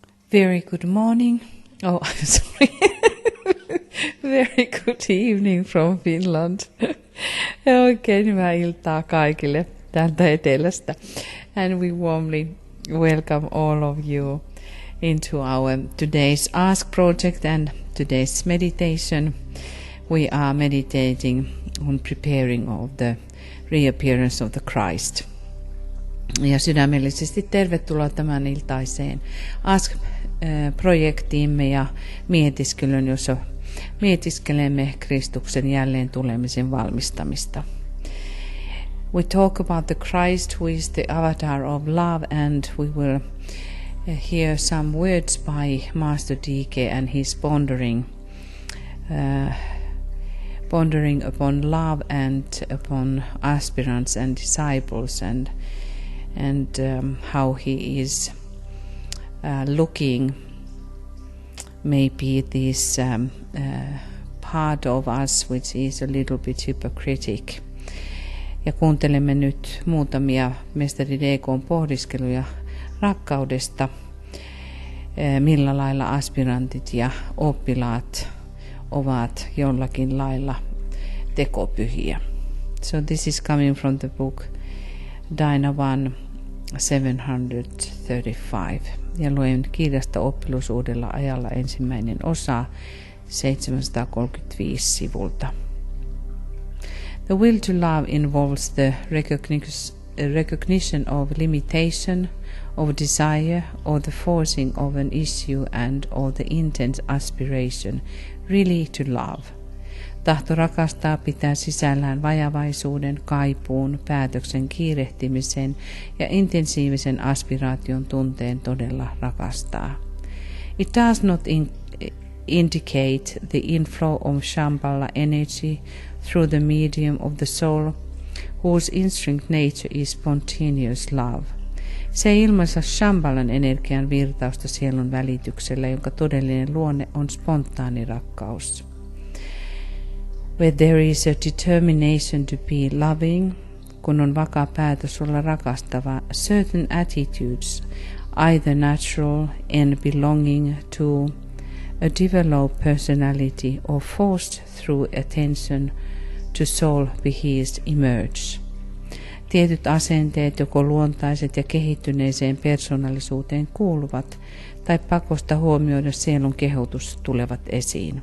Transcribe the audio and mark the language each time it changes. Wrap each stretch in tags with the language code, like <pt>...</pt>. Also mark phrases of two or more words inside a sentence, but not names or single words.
<en>Very good morning. Oh, I'm sorry. Very good evening from Finland.</en> <fi>Oikein hyvää iltaa kaikille täältä etelästä.</fi> <en>And we warmly welcome all of you into our today's Ask project and today's meditation. We are meditating on preparing of the reappearance of the Christ.</en> <fi>Ja sydämellisesti tervetuloa tämän iltaiseen Ask-projektiimme ja mietiskelyn, jossa mietiskelemme Kristuksen jälleen tulemisen valmistamista.</fi> <en>We talk about the Christ who is the avatar of love, and we will hear some words by Master D.K. and his pondering upon love and upon aspirants and disciples, and how he is looking maybe this part of us which is a little bit hypocritic.</en> <fi>Ja kuuntelemme nyt muutamia mestari D.K.:n pohdiskeluja rakkaudesta, millä lailla aspirantit ja oppilaat ovat jollakin lailla tekopyhiä.</fi> <en>So this is coming from the book Dina 1:735.</en> <fi>Ja luen kirjasta Oppilus uudella ajalla ensimmäinen osa 735 sivulta.</fi> <en>The will to love involves the recognition of limitation, of desire, or the forcing of an issue and or the intense aspiration really to love.</en> <fi>Tahto rakastaa pitää sisällään vajavaisuuden, kaipuun, päätöksen kiirehtimisen ja intensiivisen aspiraation tunteen todella rakastaa.</fi> <en>It does not indicate the inflow of Shambhala energy through the medium of the soul, whose instinct nature is spontaneous love.</en> <fi>Se ei ilmaisa Shambhalan energian virtausta sielun välityksellä, jonka todellinen luonne on spontaani rakkaus.</fi> <en>Where there is a determination to be loving,</en> <fi>kun on vakaa päätös olla rakastava,</fi> <en>certain attitudes, either natural and belonging to a developed personality or forced through attention to soul behests emerge.</en> <fi>Tietyt asenteet, joko luontaiset ja kehittyneeseen persoonallisuuteen kuuluvat, tai pakosta huomioida sielun kehotus tulevat esiin.</fi>